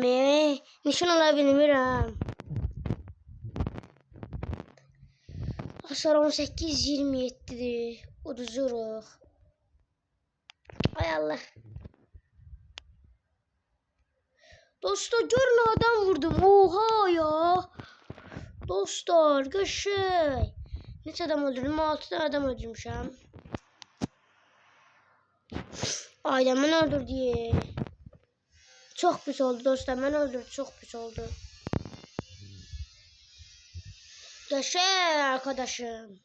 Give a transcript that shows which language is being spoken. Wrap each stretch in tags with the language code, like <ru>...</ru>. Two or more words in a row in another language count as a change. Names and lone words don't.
<az>Nişan ala bilmirəm. Hasar 18-27'dir. Uduzuruq. Ay Allah. Dostlar, görün adam vurdum. Oha ya. Dostlar, qəşəng. Neçə adam öldürdüm? 6 tane adam öldürmüşəm. Ailəmin öldürdü.</az> <tr>Çok pis oldu dostlar. Ben öldürdüm. Çok pis oldu. Yaşa arkadaşım.</tr>